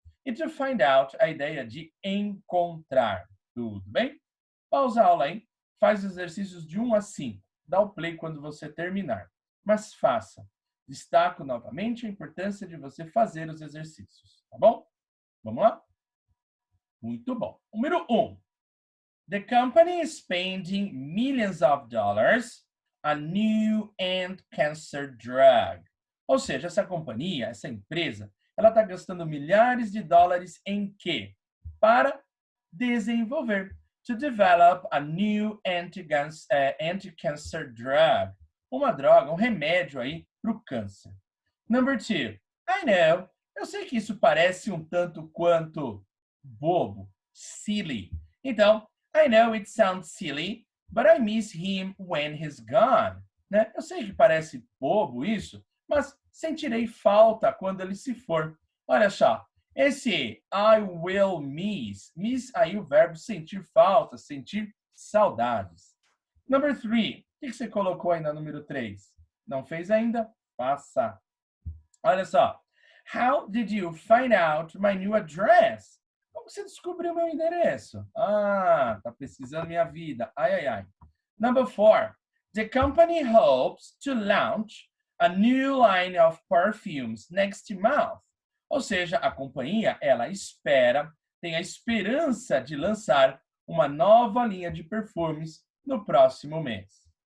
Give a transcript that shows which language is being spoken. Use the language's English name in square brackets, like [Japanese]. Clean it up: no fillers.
[Portuguese] E [English] to find out, [Portuguese] a ideia de encontrar. Tudo bem? Pausa a aula aí. Faz exercícios de 1 a 5. Dá o play quando você terminar. Mas faça. Destaco novamente a importância de você fazer os exercícios, tá bom? Vamos lá? Muito bom. Número 1. [English] The company is spending millions of dollars on new anti-cancer drug. [Portuguese] Ou seja, essa companhia, essa empresa, ela está gastando milhares de dólares em quê? Para desenvolver. [English] To develop a new anti-cancer drug. [Portuguese] Uma droga, um remédio aí para o câncer. [English] Number 2. I know. [Portuguese] Eu sei que isso parece um tanto quanto bobo, silly. Então, [English] I know it sounds silly, but I miss him when he's gone. [Portuguese] Né? Eu sei que parece bobo isso, mas sentirei falta quando ele se for. Olha só, esse [English] I will miss [Portuguese] aí o verbo sentir falta, sentir saudades. [English] Number 3, [Portuguese] o que você colocou aí na número 3? Não fez ainda? Passa. Olha só. [English] How did you find out my new address? [Portuguese] Como você descobriu meu endereço? Ah, tá pesquisando minha vida. Ai, ai, ai. [English] Number 4. The company hopes to launch a new line of perfumes next month. [Portuguese] Ou seja, a companhia, ela espera, tem a esperança de lançar uma nova linha de perfumes no próximo mês.